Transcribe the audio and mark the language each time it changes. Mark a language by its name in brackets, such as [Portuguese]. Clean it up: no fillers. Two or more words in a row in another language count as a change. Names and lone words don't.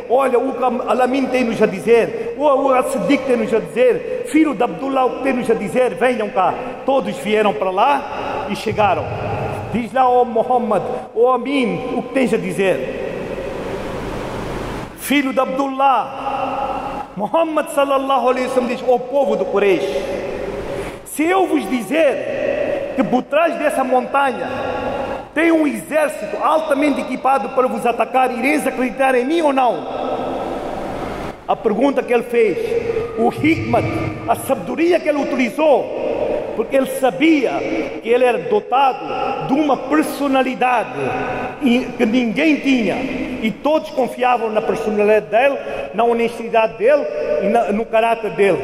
[Portuguese] Olha, o Alamin tem-nos a dizer, o As-Siddiq tem-nos a dizer, filho de Abdullah, o que tem-nos a dizer, venham cá. Todos vieram para lá e chegaram. Diz lá: ó Muhammad, ó Amin, o que tens a dizer? Filho de Abdullah, Muhammad [Arabic] صلى الله عليه وسلم [Portuguese] diz: ó povo do Quraysh, se eu vos dizer que por trás dessa montanha tem um exército altamente equipado para vos atacar, ireis acreditar em mim ou não? A pergunta que ele fez, o hikmat, a sabedoria que ele utilizou, porque ele sabia que ele era dotado de uma personalidade que ninguém tinha, e todos confiavam na personalidade dele, na honestidade dele e no caráter dele.